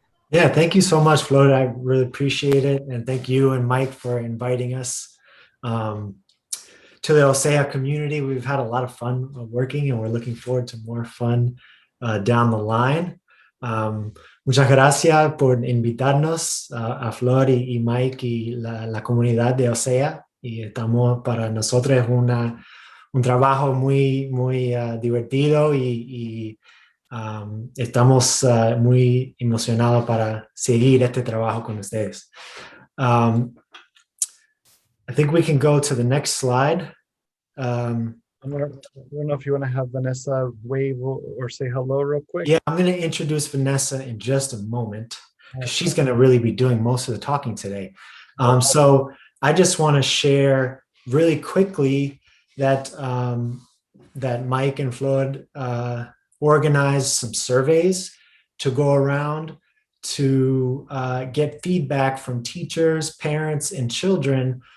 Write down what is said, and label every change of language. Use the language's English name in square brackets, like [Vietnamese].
[English] Yeah, thank you so much, Flor. I really appreciate it. And thank you and Mike for inviting us to the OCEAA community. We've had a lot of fun working, and we're looking forward to more fun down the line. [Spanish] Muchas gracias por invitarnos a Flor y Mike y la comunidad de OCEAA. Y para nosotros es un trabajo muy divertido, y estamos muy emocionados para seguir este trabajo con ustedes. [English] I think we can go to the next slide. I don't know if you want to have Vanessa wave or say hello real quick. Yeah, I'm going to introduce Vanessa in just a moment, because she's going to really be doing most of the talking today. So I just want to share really quickly that that Mike and Flor organized some surveys to go around to get feedback from teachers, parents, and children